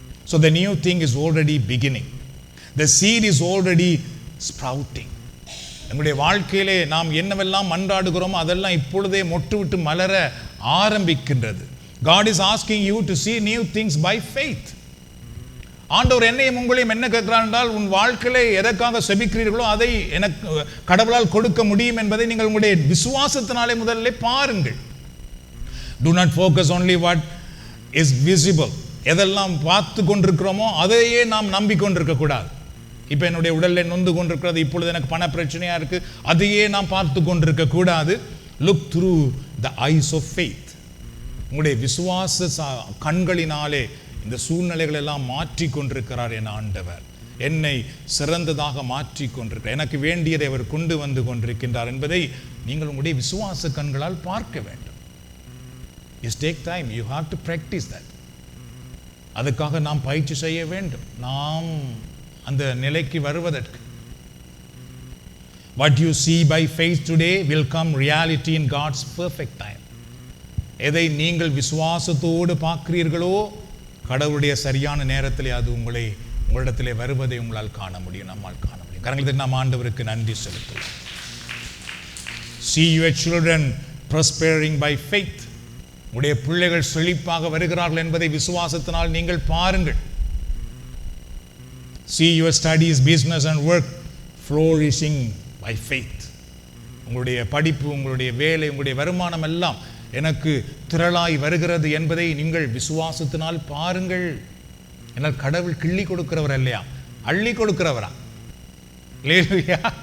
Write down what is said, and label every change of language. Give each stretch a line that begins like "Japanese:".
English: So the new thing is already beginning. The seed is already sprouting.
Tamil: நம்முடைய வாழ்க்கையிலே நாம் என்னவெல்லாம் மன்றாடுகிறோமோ அதெல்லாம் இப்பொழுதே மொட்டு விட்டு மலர ஆரம்பிக்கின்றது.
English: God is asking you to see new things by faith.
Tamil: ஆண்டவர் என்னையும் உங்களையும் என்ன கேட்கிறார் என்றால், உன் வாழ்க்கையிலே எதற்காக செபிக்கிறீர்களோ அதை எனக்கு கடவுளால் கொடுக்க முடியும் என்பதை நீங்கள் உங்களுடைய விசுவாசத்தினாலே முதல்ல பாருங்கள்.
English: Do not focus only what is visible.
Tamil: எதெல்லாம் பார்த்து கொண்டிருக்கிறோமோ அதையே நாம் நம்பிக்கொண்டிருக்க கூடாது. இப்போ என்னுடைய உடலில் நொந்து கொண்டிருக்கிறது, இப்பொழுது எனக்கு பண பிரச்சனையா இருக்கு, அதையே நாம் பார்த்து கொண்டிருக்க கூடாது.
English: Look through the eyes of faith.
Tamil: உங்களுடைய விசுவாச கண்களினாலே இந்த சூழ்நிலைகள் எல்லாம் மாற்றி கொண்டிருக்கிறார் என் ஆண்டவர். என்னை சிறந்ததாக மாற்றி கொண்டிருக்கிறார், எனக்கு வேண்டியதை அவர் கொண்டு வந்து கொண்டிருக்கின்றார் என்பதை நீங்கள் உங்களுடைய விசுவாச கண்களால் பார்க்க வேண்டும்.
English: It takes time. You have to practice that.
Tamil: அதுக்காக நாம் பயிற்சி செய்ய வேண்டும், நாம் அந்த நிலைக்கு வருவதற்கு.
English: What you see by faith today will come reality in God's perfect time.
Tamil: எதை நீங்கள் விசுவாசத்தோடு பார்க்கிறீர்களோ கடவுளுடைய சரியான நேரத்திலே அது உங்களிடத்திலே வருவதை உங்களால் காண முடியும், நம்மால் காண முடியும். கரங்களை நாம் ஆண்டவருக்கு நன்றி செலுத்துவோம்.
English: See your children prospering by faith.
Tamil: உடைய பிள்ளைகள் செழிப்பாக வருகிறார்கள் என்பதை விசுவாசத்தினால் நீங்கள் பாருங்கள்.
English: See your studies, business and work flourishing by faith.
Tamil: உங்களுடைய படிப்பு, உங்களுடைய வேலை, உங்களுடைய வருமானம் எல்லாம் எனக்கு திரளாய் வருகிறது என்பதை நீங்கள் விசுவாசத்தினால் பாருங்கள். என்னால் கடவுள் கிள்ளி கொடுக்கிறவர் இல்லையா, அள்ளி கொடுக்கிறவரா? இல்லையா?